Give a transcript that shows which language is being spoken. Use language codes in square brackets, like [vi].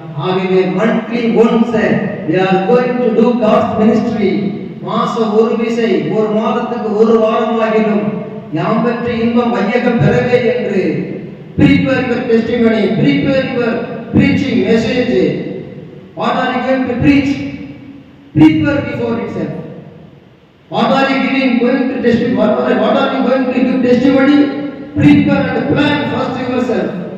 [en] ஆகவே monthly once we are going to do God's ministry. [ta] மாசம் ஒரு விசை, ஒரு மாதத்துக்கு ஒரு வாரமாகிலும் யாம் பெற்ற இன்பம் வையகம் பெறவே என்று [en] prepare your testimony, prepare your preaching message. What are you going to preach? Prepare before itself. What are you going to testify? What are you going to give testimony? Prepare and plan first yourself.